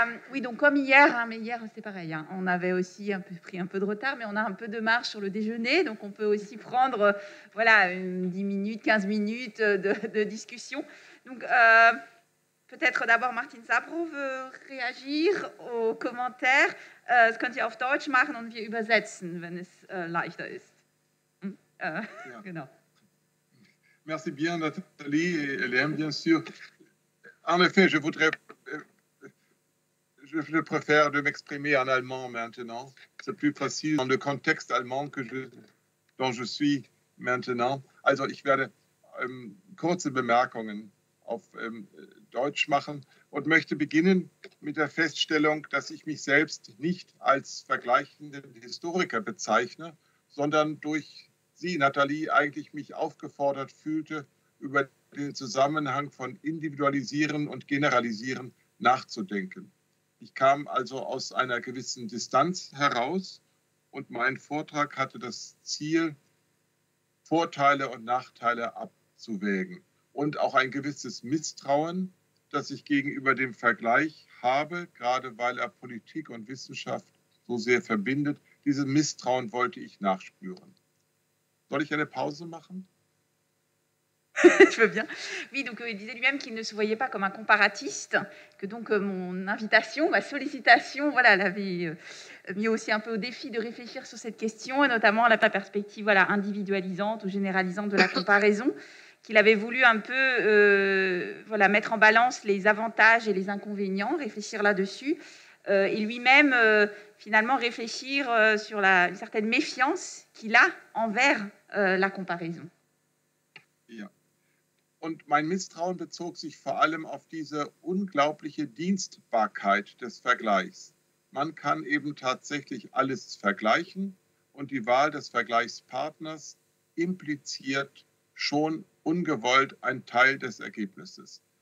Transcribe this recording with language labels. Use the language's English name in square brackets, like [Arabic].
[French] oui, donc comme hier, mais hier c'est pareil, on avait aussi pris un peu de retard, mais on a un peu de marge sur le déjeuner, donc on peut aussi prendre 10 minutes, 15 minutes de discussion. Donc peut-être d'abord Martine Sabrou veut réagir aux commentaires. [German] Das könnt ihr auf Deutsch machen und wir übersetzen, wenn es leichter ist. Ja. Genau. [French] Merci bien Nathalie et Hélène, bien sûr. En effet, je préfère de m'exprimer en allemand maintenant. C'est plus facile dans le contexte allemand dont je suis maintenant. [German] Also ich werde kurze Bemerkungen auf Deutsch machen und möchte beginnen mit der Feststellung, dass ich mich selbst nicht als vergleichenden Historiker bezeichne, sondern durch Sie, Nathalie, eigentlich mich aufgefordert fühlte, über den Zusammenhang von Individualisieren und Generalisieren nachzudenken. Ich kam also aus einer gewissen Distanz heraus und mein Vortrag hatte das Ziel, Vorteile und Nachteile abzuwägen und auch ein gewisses Misstrauen, das ich gegenüber dem Vergleich habe, gerade weil er Politik und Wissenschaft so sehr verbindet. Dieses Misstrauen wollte ich nachspüren. Soll ich eine Pause machen? [French] Je veux bien. Oui, donc il disait lui-même qu'il ne se voyait pas comme un comparatiste, que donc mon invitation, ma sollicitation, voilà, l'avait mis aussi un peu au défi de réfléchir sur cette question, et notamment la perspective voilà, individualisante ou généralisante de la comparaison, qu'il avait voulu un peu voilà, mettre en balance les avantages et les inconvénients, réfléchir là-dessus, et lui-même finalement réfléchir sur une certaine méfiance qu'il a envers la comparaison. [German] Ja. Und mein Misstrauen bezog sich vor allem auf diese unglaubliche Dienstbarkeit des Vergleichs. Man kann eben tatsächlich alles vergleichen und die Wahl des Vergleichspartners impliziert schon ungewollt ein Teil des Ergebnisses.